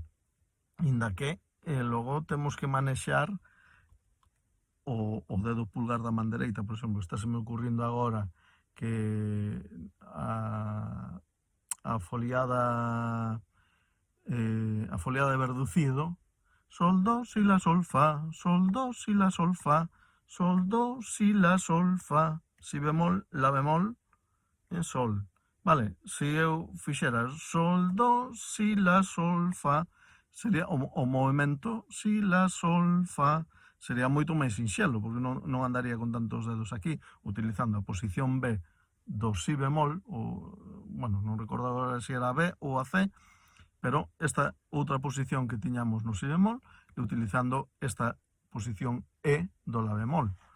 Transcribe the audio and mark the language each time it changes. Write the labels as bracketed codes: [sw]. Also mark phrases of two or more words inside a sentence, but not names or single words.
[gl] Inda que logo temos que manexar o dedo pulgar da man dereita, por exemplo, está se me ocurrindo agora que a foliada de verducido, sol, do, si, la, sol, fa, sol, do, si, la, sol, fa, sol, do, si, la, sol, fa, si bemol, la bemol e sol. Vale, se eu fixera sol, do, si, la, sol, fa, sería o movimento si, la, sol, fa, sería moito máis sinxelo, porque non andaría con tantos dedos aquí, utilizando a posición B do si bemol, ou, bueno, non recordo agora se era a B ou a C, pero esta outra posición que tiñamos no si bemol e utilizando esta posición E do la bemol.